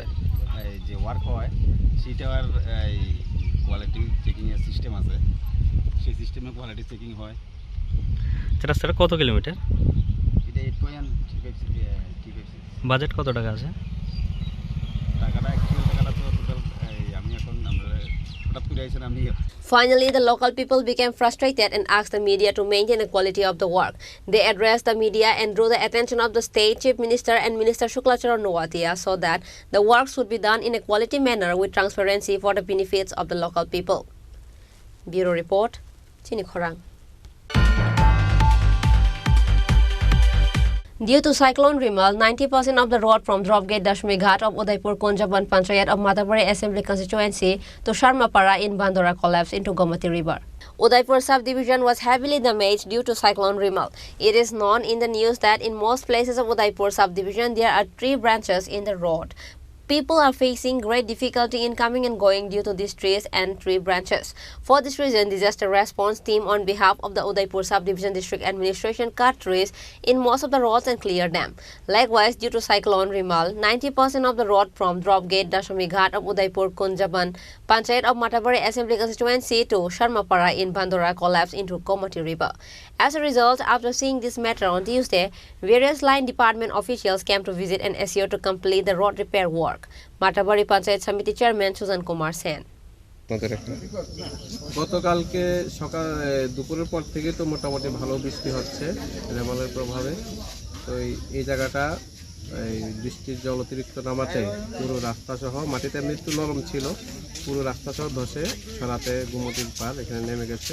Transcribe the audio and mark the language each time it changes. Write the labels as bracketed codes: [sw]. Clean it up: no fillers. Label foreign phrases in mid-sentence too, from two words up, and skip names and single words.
[bn] যে ওয়ার্ক হয় সেটার এই [en] quality checking [bn] সিস্টেম আছে, সেই সিস্টেমে [en] quality checking [bn] হয়। রাস্তাটা কত কিলোমিটার? এটা 8.3 বাজেট কত টাকা আছে? টাকাটা টাকাটা তো টোটাল আমি এখন আমরা হঠাৎ করে আইছেন আমি। [en] Finally, the local people became frustrated and asked the media to maintain the quality of the work. They addressed the media and drew the attention of the state chief minister and Minister Shuklacharan Nowatia so that the work should be done in a quality manner with transparency for the benefits of the local people. Bureau Report, Chini Khorang. Due to cyclone Rimal, 90% of the road from Dropgate Dashmi Ghat of Udaipur Konjaban Panchayat of Matabari Assembly constituency to Sharmapara in Bandora collapsed into Gomati River. Udaipur subdivision was heavily damaged due to cyclone Rimal. It is known in the news that in most places of Udaipur subdivision there are 3 branches in the road. People are facing great difficulty in coming and going due to these trees and tree branches. For this reason, disaster response team on behalf of the Udaipur Subdivision District Administration cut trees in most of the roads and cleared them. Likewise, due to cyclone Rimal, 90% of the road from Dropgate Dashmi Ghat of Udaipur Kunjaban Panchayat of Matabari Assembly constituency to Sharmapara in Bandora collapsed into Gomati River. As a result, after seeing this matter on Tuesday, various line department officials came to visit and SEO to complete the road repair work. Matabari Panchayat Samiti Chairman Susan Kumar Sen. [bn] গতকালকে দুপুরের পর থেকে তো মোটামুটি ভালো বৃষ্টি হচ্ছে রেমালের প্রভাবে। তো এই জায়গাটা বৃষ্টির জল অতিরিক্ত নামাতে পুরো রাস্তা সহ, মাটিতে এমনি একটু নরম ছিল, পুরো রাস্তা সহ ধসে সরাতে গোমতীর পার এখানে নেমে গেছে।